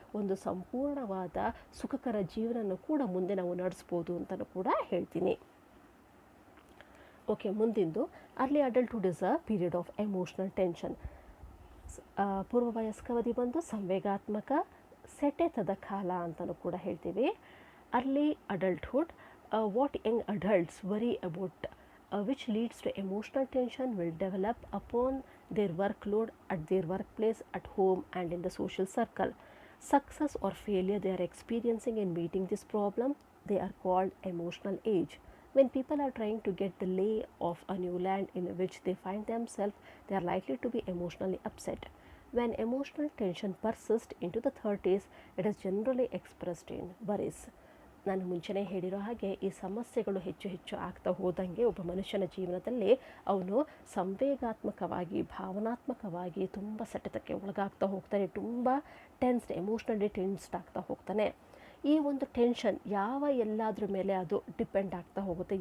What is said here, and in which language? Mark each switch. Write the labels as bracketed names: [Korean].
[Kannada] ಒಂದು ಸಂಪೂರ್ಣವಾದ ಸುಖಕರ ಜೀವನನೂ ಕೂಡ ಮುಂದೆ ನಾವು ನಡೆಸ್ಬೋದು ಅಂತಲೂ ಕೂಡ ಹೇಳ್ತೀನಿ. [English] okay, [Kannada] ಮುಂದಿಂದು [English] Early adulthood is a period of emotional tension. [Kannada] ಪೂರ್ವವಯಸ್ಕಾವಧಿ ಬಂದು ಸಂವೇಗಾತ್ಮಕ ಸೆಟೆತದ ಕಾಲ ಅಂತಲೂ ಕೂಡ ಹೇಳ್ತೀವಿ. [English] Early adulthood, what young adults worry about which leads to emotional tension will develop upon their workload at their workplace, at home and in the social circle. Success or failure they are experiencing in meeting this problem, they are called emotional age. When people are trying to get the lay of a new land in which they find themselves, they are likely to be emotionally upset. When emotional tension persists into the 30s, it is generally expressed in worries. [Kannada] ನಾನು ಮುಂಚೆನೇ ಹೇಳಿರೋ ಹಾಗೆ ಈ ಸಮಸ್ಯೆಗಳು ಹೆಚ್ಚು ಹೆಚ್ಚು ಆಗ್ತಾ ಹೋದಂಗೆ ಒಬ್ಬ ಮನುಷ್ಯನ ಜೀವನದಲ್ಲಿ ಅವನು ಸಂವೇಗಾತ್ಮಕವಾಗಿ, ಭಾವನಾತ್ಮಕವಾಗಿ ತುಂಬ ಸೆಟೆತಕ್ಕೆ ಒಳಗಾಗ್ತಾ ಹೋಗ್ತಾನೆ. ತುಂಬ [English] emotionally tensed [Kannada] ಆಗ್ತಾ ಹೋಗ್ತಾನೆ. ಈ ಒಂದು ಟೆನ್ಷನ್ ಎಲ್ಲದ್ರ ಮೇಲೆ ಅದು ಡಿಪೆಂಡ್ ಆಗ್ತಾ ಹೋಗುತ್ತೆ.